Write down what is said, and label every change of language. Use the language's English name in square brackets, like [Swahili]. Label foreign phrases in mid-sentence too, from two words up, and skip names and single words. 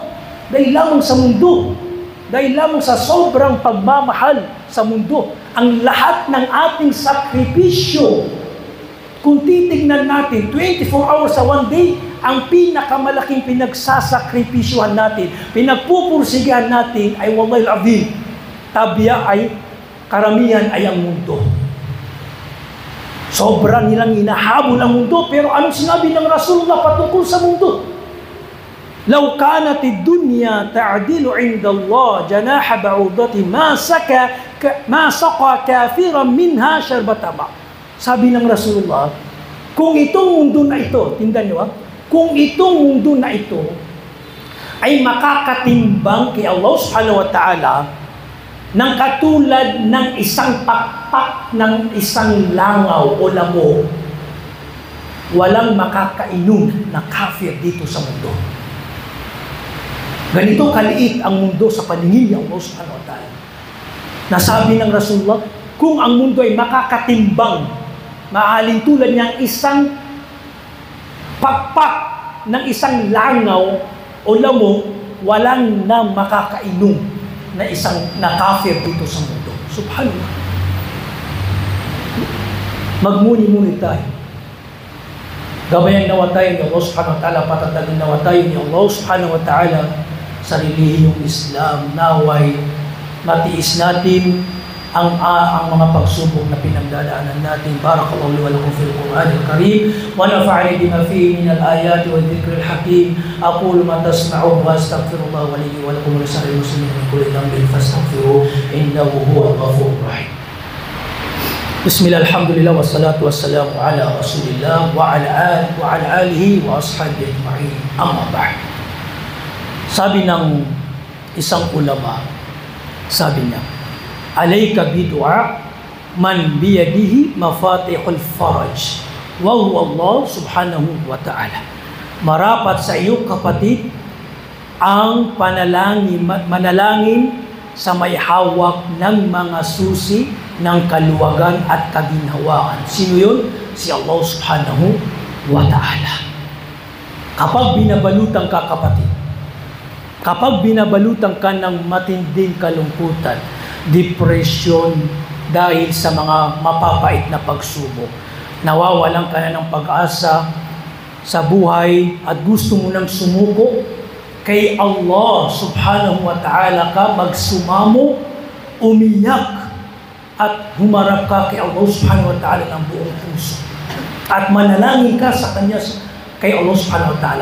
[Filipino] Dahil lamang sa mundo, dahil lamang sa sobrang pagmamahal sa mundo, ang lahat ng ating sakripisyo, kung titignan natin, 24 hours sa [English] one day, [Filipino] ang pinakamalaking pinagsasakripisyohan natin, pinagpupursigihan natin ay [Arabic] والله العظيم, [Filipino] tabiya ay karamihan ay ang mundo. Sobrang nilang hinahabol ang mundo, pero anong sinabi ng Rasulullah patungkol sa mundo? [Arabic] لو كانت الدنيا تعدل عند الله جناح بعوضة ما سقى كافرا منها شربة ماء. [Filipino] Sabi ng Rasulullah, kung itong mundo na ito, tingnan niyo kung itong mundo na ito ay makakatimbang kay Allah [Arabic] سبحانه وتعالى [Filipino] ng katulad ng isang pakpak ng isang langaw o lamo, walang makakainom na kafir dito sa mundo. Ganito kaliit ang mundo sa paningin ni Allah [Arabic] سبحانه وتعالى. [Filipino] Nasabi ng Rasulullah, kung ang mundo ay makakatimbang, maaaring tulad niyang isang pakpak ng isang langaw o lamo, walang na makakainom na isang nakafir dito sa mundo. Subhanallah. Magmuni-muni tayo. Gabayan nawa tayo ni Allah [Arabic] سبحانه وتعالى, [Filipino] patatagin nawa tayo ni Allah [Arabic] سبحانه وتعالى [Filipino] sa relihiyong Islam. Naway matiis natin ang mga pagsubok na pinagdadaanan natin. [Arabic] بارك الله لي ولكم في القرآن الكريم ونفعني بما فيه من الآيات والذكر الحكيم. أقول ما تسمعون وأستغفر الله لي ولكم ولسائر المسلمين من كل ذنب فاستغفروه إنه هو الغفور الرحيم. بسم الله، الحمد لله، والصلاة والسلام على رسول الله وعلى آله وأصحابه أجمعين. أما بعد. [Filipino] Sabi ng isang ulama, sabi niya, [Arabic] عليك بدعاء من بيده مفاتيح الفرج وهو الله سبحانه وتعالى. [Filipino] Marapat sa iyo, kapatid, ang manalangin sa may hawak ng mga susi ng kaluwagan at kaginhawaan. Sino yun? Si Allah [Arabic] سبحانه وتعالى. [Filipino] Kapag binabalutan ka, kapatid, kapag binabalutan ka ng matinding kalungkutan, depression dahil sa mga mapapait na pagsubok, nawawalan ka na ng pag-asa sa buhay at gusto mo nang sumuko kay Allah [Arabic] سبحانه وتعالى [Filipino] ka, magsumamo, umiyak at humarap ka kay Allah [Arabic] سبحانه وتعالى [Filipino] ng buong puso at manalangin ka sa Kanya kay Allah [Arabic] سبحانه وتعالى.